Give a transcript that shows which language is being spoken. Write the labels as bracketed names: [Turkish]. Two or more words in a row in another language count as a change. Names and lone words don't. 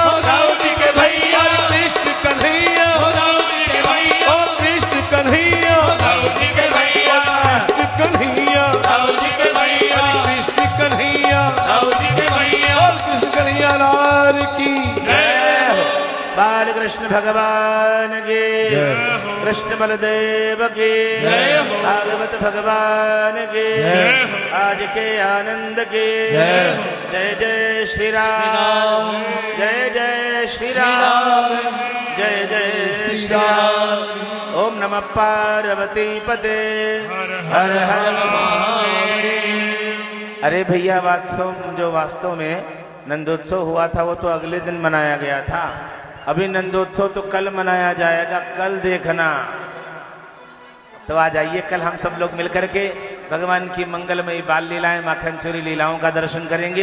[Hindi] राम जी के भैया, हरे कृष्ण कन्हैया, राम जी के भैया, ओ कृष्ण कन्हैया, राम जी के भैया, कृष्ण कन्हैया, राम जी के भैया, कृष्ण कन्हैया, राम जी के भैया, और कृष्ण कन्हैया लाल की जय हो। बाल कृष्ण भगवान की जय। कृष्ण बलदेव की जय हो। भागवत भगवान की जय आज के आनंद की जय। जय जय श्री राम, जय जय श्री राम, जय जय श्री राम। [Sanskrit] ओम नमः पार्वती पते हर हर महादेव। [Hindi] अरे भैया जो वास्तव में नंदोत्सव हुआ था वो तो अगले दिन मनाया गया था। अभी नंदोत्सव तो कल मनाया जाएगा, कल देखना। तो आ जाइए, कल हम सब लोग मिलकर के भगवान की मंगलमयी बाल लीलाएं, माखन चोरी लीलाओं का दर्शन करेंगे।